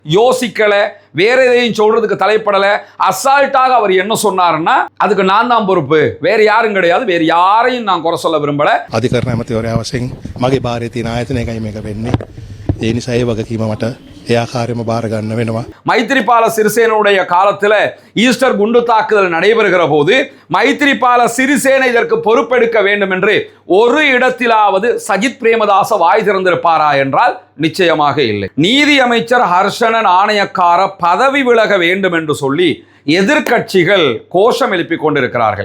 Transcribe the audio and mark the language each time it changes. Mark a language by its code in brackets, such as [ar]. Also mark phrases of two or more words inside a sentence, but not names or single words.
[ta] யோசிக்கல, வேற எதையும் சொல்றதுக்கு தலைப்படல, அசால்ட்டாக அவர் என்ன சொன்னாருன்னா அதுக்கு நான் தான் பொறுப்பு, வேற யாரும் கிடையாது, வேற யாரையும் நான் குறை சொல்ல விரும்பல. [si] අධිකරණ ඇමතිවරයා වශයෙන් මගේ භාරයේ තියෙන ආයතනයකයි මේක වෙන්නේ. ඒ නිසා ඒ වගකීම මට ඒ ආකාරයෙන්ම බාර ගන්න වෙනවා. [ta] மைத்ரிபால சிறிசேனுடைய காலத்தில் ஈஸ்டர் குண்டு தாக்குதல் நடைபெறுகிற போது மைத்ரிபால சிறிசேனை இதற்கு பொறுப்பெடுக்க வேண்டும் என்று ஒரு இடத்திலாவது சஜித் பிரேமதாச வாய் திறந்திருப்பாரா என்றால் நிச்சயமாக இல்லை. நீதி அமைச்சர் ஹர்ஷனன் ஆணையக்கார பதவி விலக வேண்டும் என்று சொல்லி எதிர்க்கட்சிகள் கோஷம் எழுப்பிக் கொண்டிருக்கிறார்கள்.